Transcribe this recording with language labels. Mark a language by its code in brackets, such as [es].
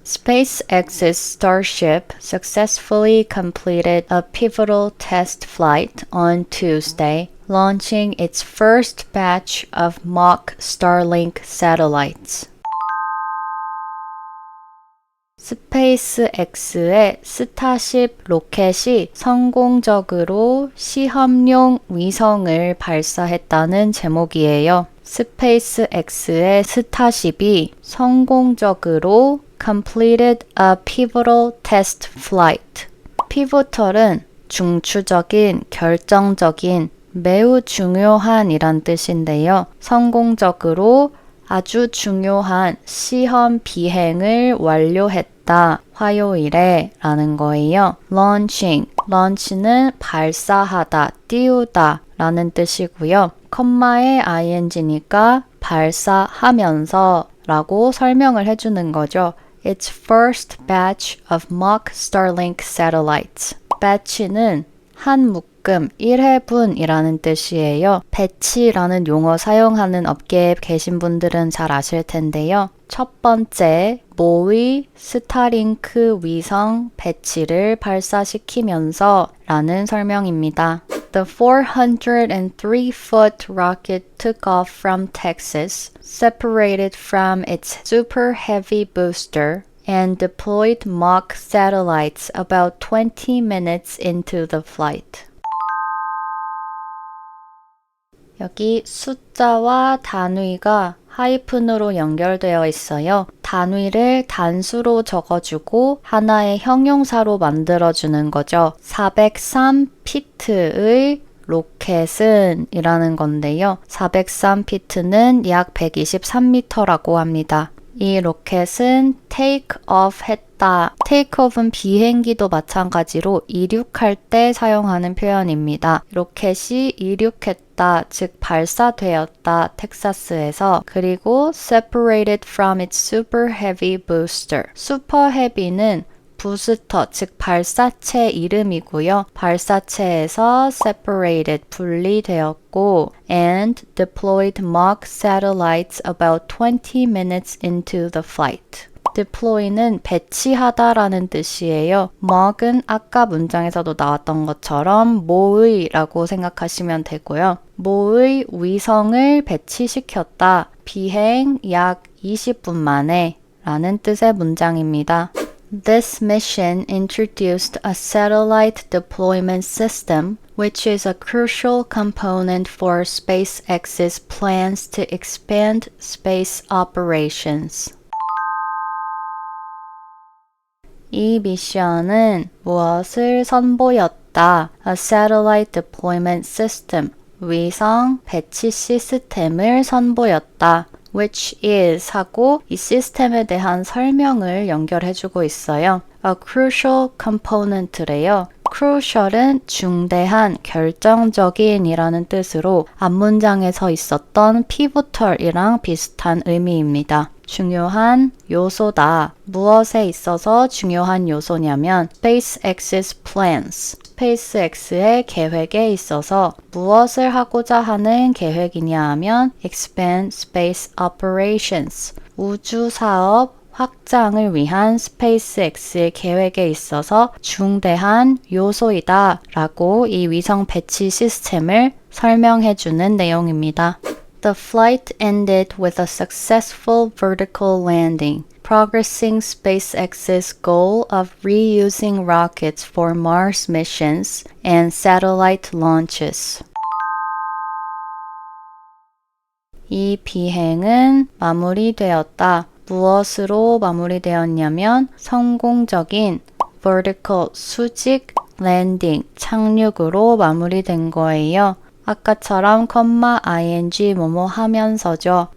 [en] SpaceX's Starship successfully completed a pivotal test flight on Tuesday, launching its first batch of mock Starlink satellites. [ko] 스페이스X의 스타쉽 로켓이 성공적으로 시험용 위성을 발사했다는 제목이에요. 스페이스X의 스타쉽이 성공적으로 [en] completed a pivotal test flight. [ko] pivotal은 중추적인, 결정적인, 매우 중요한 이란 뜻인데요. 성공적으로 아주 중요한 시험 비행을 완료했다. 화요일에 라는 거예요. launch는 발사하다, 띄우다 라는 뜻이고요. 컴마의 ing니까 발사하면서 라고 설명을 해주는 거죠. [en] Its first batch of mock Starlink satellites. [ko] batch는 한 묶음, 1회분이라는 뜻이에요. 배치라는 용어 사용하는 업계에 계신 분들은 잘 아실 텐데요. 첫 번째, 모의 스타링크 위성 배치를 발사시키면서 라는 설명입니다. [en] The 403-foot rocket took off from Texas, separated from its super heavy booster, and deployed mock satellites about 20 minutes into the flight. [ko] 여기 숫자와 단위가 하이픈으로 연결되어 있어요. 단위를 단수로 적어주고 하나의 형용사로 만들어주는 거죠. 403피트의 로켓은 이라는 건데요. 403피트는 약 123m라고 합니다. 이 로켓은 take off 했다. take off은 비행기도 마찬가지로 이륙할 때 사용하는 표현입니다. 로켓이 이륙했다, 즉 발사되었다, 텍사스에서. 그리고 [en] separated from its super heavy booster. [ko] super heavy는 부스터, 즉 발사체 이름이고요. 발사체에서 [en] separated, [ko] 분리되었고 [en] and deployed mock satellites about 20 minutes into the flight. [ko] deploy는 배치하다라는 뜻이에요. mock은 아까 문장에서도 나왔던 것처럼 모의라고 생각하시면 되고요. 모의 위성을 배치시켰다. 비행 약 20분 만에 라는 뜻의 문장입니다. [en] This mission introduced a satellite deployment system, which is a crucial component for SpaceX's plans to expand space operations. [ko] 이 미션은 무엇을 선보였다? [en] A satellite deployment system, [ko] 위성 배치 시스템을 선보였다. which is 하고 이 시스템에 대한 설명을 연결해주고 있어요. [en] A crucial component [ko] 래요. crucial은 중대한, 결정적인 이라는 뜻으로 앞문장에서 있었던 pivotal이랑 비슷한 의미입니다. 중요한 요소다. 무엇에 있어서 중요한 요소냐면 [en] SpaceX's plans. [ko] 스페이스X의 계획에 있어서 무엇을 하고자 하는 계획이냐 하면 [en] expand space operations. [ko] 우주 사업 확장을 위한 스페이스X의 계획에 있어서 중대한 요소이다 라고 이 위성 배치 시스템을 설명해주는 내용입니다. [en] The flight ended with a successful vertical landing, progressing SpaceX's goal of reusing rockets for Mars missions and satellite launches. [ko] 이 비행은 마무리되었다. 무엇으로 마무리되었냐면 성공적인 vertical 수직 landing 착륙으로 마무리된 거예요. 아까처럼 ing 뭐뭐 하면서죠.